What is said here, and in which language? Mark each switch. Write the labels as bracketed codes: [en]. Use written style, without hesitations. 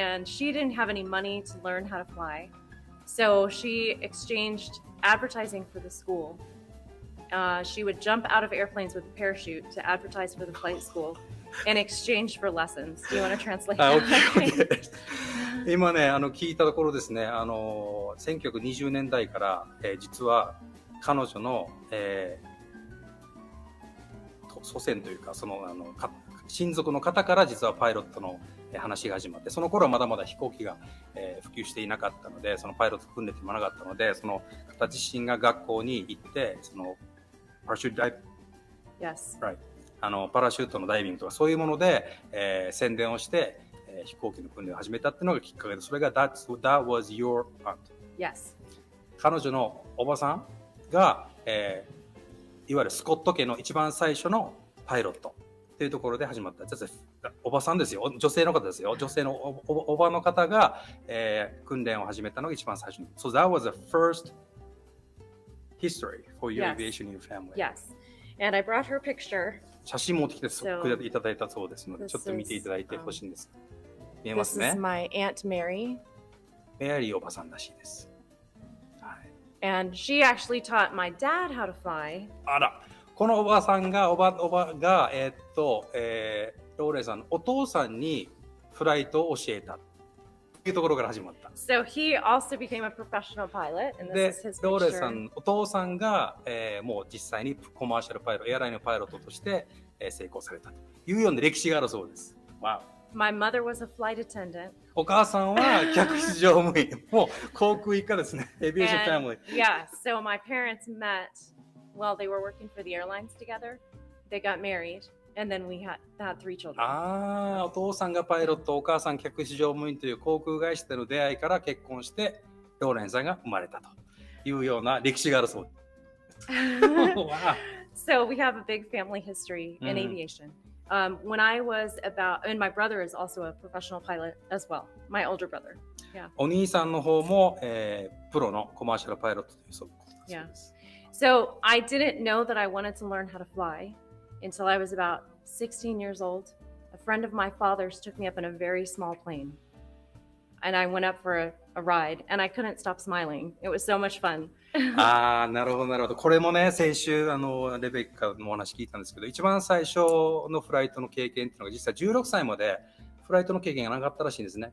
[en] And she didn't have any money to learn how to fly. So she exchanged advertising for the school. She would jump out of airplanes with a parachute to advertise for the flight school in exchange for lessons. Do you want to translate that? Okay. [ja] 今ね、聞いたところですね、1920年代から、実は彼女の、祖先というか、親族の方から実はパイロットの話が始まって、その頃はまだまだ飛行機が、普及していなかったので、そのパイロット訓練でもなかったので、その方自身が学校に行って、そのパラシュートダイビング、 [en] Right. [ja] パラシュートのダイビングとかそういうもので、宣伝をして、飛行機の訓練を始めたっていうのがきっかけで、それが [en] that was your aunt. Yes. [ja] 彼女のおばさんが、いわゆるスコット家の一番最初のパイロットっていうところで始まった。おばさんですよ。女性の方ですよ。女性のおばの方が、訓練を始めたのが一番最初に。 [en] So that was the first history for your aviation in your family. Yes. And I brought her picture. [ja] 写真持ってきていただいたそうですので、ちょっと見ていただいてほしいんです。見えます [en] This is。 my Aunt Mary. [ja] メアリーおばさんらしいです。はい、 [en] And she actually taught my dad how to fly. [ja] あら、このおばさんが、おばが、ローレンさんのお父さんにフライトを教えたというところから始まった。 [en] So he also became a professional pilot, and [ja] で [en] this is his [ja] ローレンさ [en] picture. [ja] ん、お父さんが、もう実際にコマーシャルパイロット、エアラインのパイロットとして、成功されたというような歴史があるそうです。 [en] Wow. My mother was a flight attendant. [ja] お母さんは客室乗務員、もう航空一家ですね。エビエーションファミリー。 [en] Yeah, so my parents met while they were working for the airlines together. They got married, and then we had 3 children. [ja] お父さんがパイロット、お母さん客室乗務員という航空会社での出会いから結婚して、ローレンさんが生まれたというような歴史があるそうです。 [en] wow. So we have a big family history in aviation. When I was and my brother is also a professional pilot as well, my older brother. Yeah. [ja] お兄さんの方も、プロのコマーシャルパイロットというそうです。 [en] So I didn't know that I wanted to learn how to fly until I was about 16 years old. A friend of my father's took me up in a very small plane. And I went up for a ride, and I couldn't stop smiling. It was so much fun. [ja] ああ、なるほど、なるほど。これもね、先週、レベッカのお話聞いたんですけど、一番最初のフライトの経験っていうのが、実際16歳までフライトの経験がなかったらしいんですね。